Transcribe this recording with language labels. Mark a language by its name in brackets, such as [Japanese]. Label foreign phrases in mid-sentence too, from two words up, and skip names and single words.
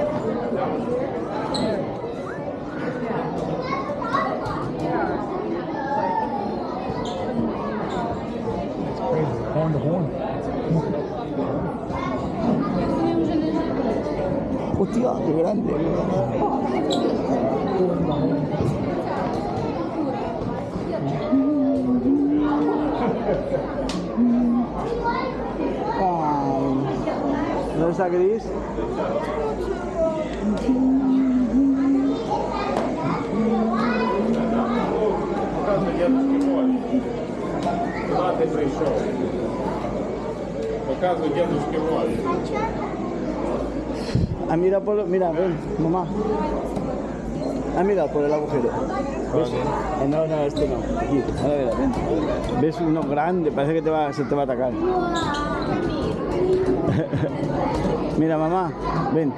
[Spanish] Hostia, qué grande. ¿Dónde está Gris? [Russian] Куда ты пришел? Показывай дедушке Вове. [Spanish] Ah, mira, mira, ven, mamá. Ah, mira, por el agujero. ¿Ves? No, no, este no. Aquí, ahora mira, ven. ¿Ves uno grande? Parece que se te va a atacar. Mira, mamá, ven.